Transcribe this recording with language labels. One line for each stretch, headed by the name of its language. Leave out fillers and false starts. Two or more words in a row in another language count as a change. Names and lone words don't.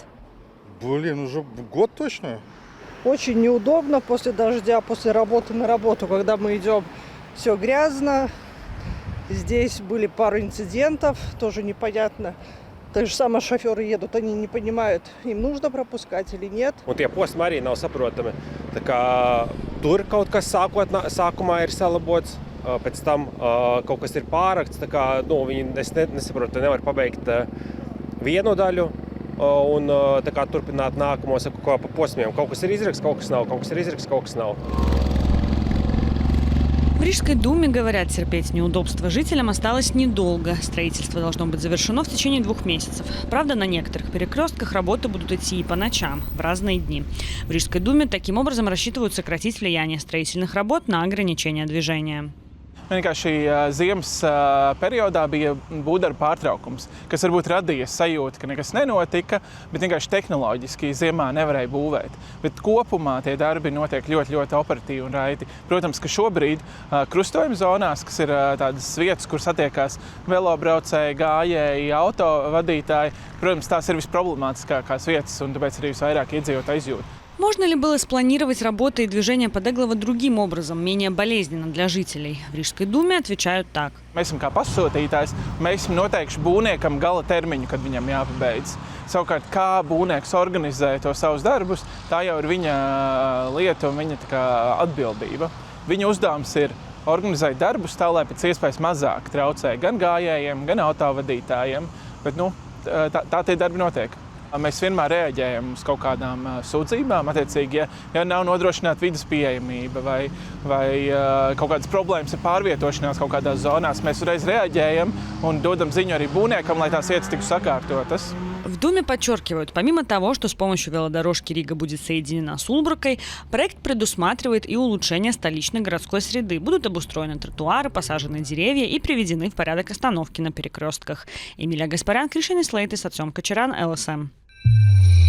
Russian: Блин, уже год точно. Очень неудобно после дождя, после работы на работу, когда мы идем, все грязно. Здесь были пару инцидентов, тоже непонятно. Так же самое шоферы едут, они не понимают, им нужно пропускать или нет.
Latvian: Un tie posmi arī nav saprotami. Tā kā tur kaut kas sākumā ir salabots, pēc tam kaut kas ir pārakts. Tā kā, nu, viņi nesaprot, nevar pabeigt vienu daļu un tā kā turpināt nākamo pa posmiem. Kaut kas ir izrakts, kaut kas nav, kaut kas ir izrakts, kaut kas nav.
Russian: В Рижской думе говорят, терпеть неудобства жителям осталось недолго. Строительство должно быть завершено в течение 2 месяцев. Правда, на некоторых перекрестках работы будут идти и по ночам, в разные дни. В Рижской думе таким образом рассчитывают сократить влияние строительных работ на ограничение движения.
Latvian: Vienkārši ziemas periodā bija būvdarba pārtraukums, kas varbūt radīja sajūtu, ka nekas nenotika, bet vienkārši tehnoloģiski ziemā nevarēja būvēt. Bet kopumā tie darbi notiek ļoti operatīvi un raiti. Protams, ka šobrīd krustojuma zonās, kas ir tādas vietas, kur satiekās velobraucēji, gājēji, autovadītāji, protams, tās ir visproblemātiskākās vietas un tāpēc arī visvairāk iedzīvotāji izjūt.
Russian: Можно ли было спланировать работы и движение по Деглова другим образом, менее болезненно для жителей? В Рижской думе отвечают так.
Latvian: Mēs esam kā pasūtītājs, mēs esam noteikuši būvniekam gala termiņu, kad viņam jāpabeidz. Savukārt, kā būvnieks organizē to savus darbus, tā jau ir viņa lieta un viņa tā kā atbildība. Viņa uzdevums ir organizēt darbus tā, lai pēc iespējas mazāk traucē gan gājējiem, gan autovadītājiem. Bet, nu, tā tie darbi notiek. Mēs vienmēr reaģējam uz kaut kādām sūdzībām, attiecīgi, ja nav nodrošināta vidas pieejamība vai kaut kādas problēmas ar pārvietošanās kaut kādās zonās, mēs uzreiz reaģējam un dodam ziņu arī būvniekam, lai tās vietas tiktu sakārtotas.
Russian: В Думе подчеркивают, помимо того, что с помощью велодорожки Рига будет соединена с Улбракой, проект предусматривает и улучшение столичной городской среды. Будут обустроены тротуары, посажены деревья и приведены в порядок остановки на перекрестках. Эмилия Гаспарян, Кришин Слейт и Сатсем Кочеран, ЛСМ.